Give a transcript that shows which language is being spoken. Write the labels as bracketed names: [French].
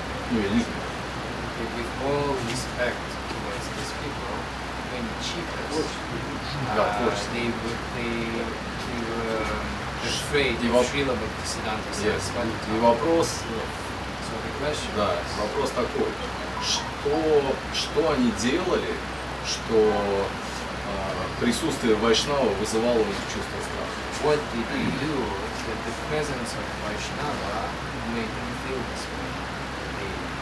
[Russian] Я не знаю. [English] With all respect towards these people, when cheaters, they were afraid of Шрила Бхактиведанты Свами Прабхупады. [Russian] И вопрос, [English] So the question is, [Russian] вопрос такой, что они делали, что присутствие Вайшнава вызывало у них чувство страха? [English] what did they do that the presence of Vaishnava made them feel this way?